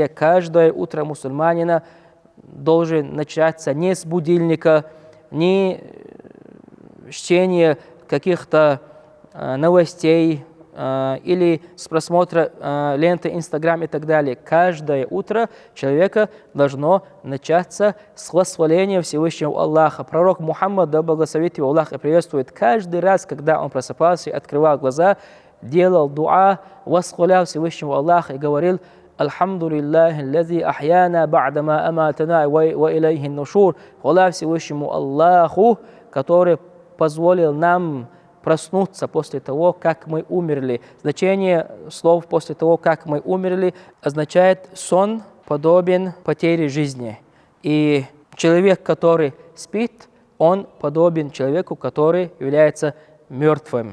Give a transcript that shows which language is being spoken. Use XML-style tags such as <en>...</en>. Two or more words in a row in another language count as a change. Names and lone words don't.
<ru>Каждое утро мусульманина должен начаться не с будильника, не с чтения каких-то новостей или с просмотра ленты Инстаграм и так далее. Каждое утро человека должно начаться с восхваления Всевышнего Аллаха. Пророк Мухаммад, да благословит его Аллах и приветствует, каждый раз, когда он просыпался и открывал глаза, делал дуа, восхвалял Всевышнего Аллаха и говорил:</ru> <ar>«الحمد لله الذي أحيانا بعدما أماتنا وإليه النشور».</ar> <ru>Хвала Всевышнему Аллаху, который позволил нам проснуться после того, как мы умерли. Значение слов «после того, как мы умерли» означает «сон подобен потере жизни». И человек, который спит, он подобен человеку, который является мертвым.</ru>